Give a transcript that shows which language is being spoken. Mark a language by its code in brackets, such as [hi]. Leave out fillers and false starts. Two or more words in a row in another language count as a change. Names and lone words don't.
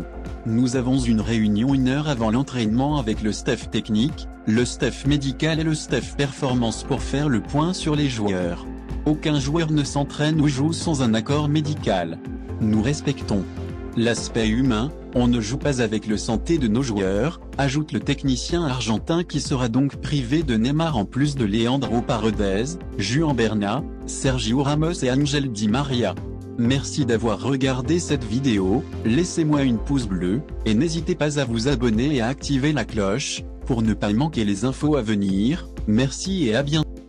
[fr] Nous avons une réunion 1 heure avant l'entraînement avec le staff technique, le staff médical et le staff performance pour faire le point sur les joueurs. Aucun joueur ne s'entraîne ou joue sans un accord médical. Nous respectons l'aspect humain, On ne joue pas avec le santé de nos joueurs, ajoute le technicien argentin qui sera donc privé de Neymar en plus de Leandro Paredes, Juan Bernat, Sergio Ramos et Ángel Di María. Merci d'avoir regardé cette vidéo, laissez-moi une pouce bleue, et n'hésitez pas à vous abonner et à activer la cloche, pour ne pas manquer les infos à venir. Merci et à bientôt.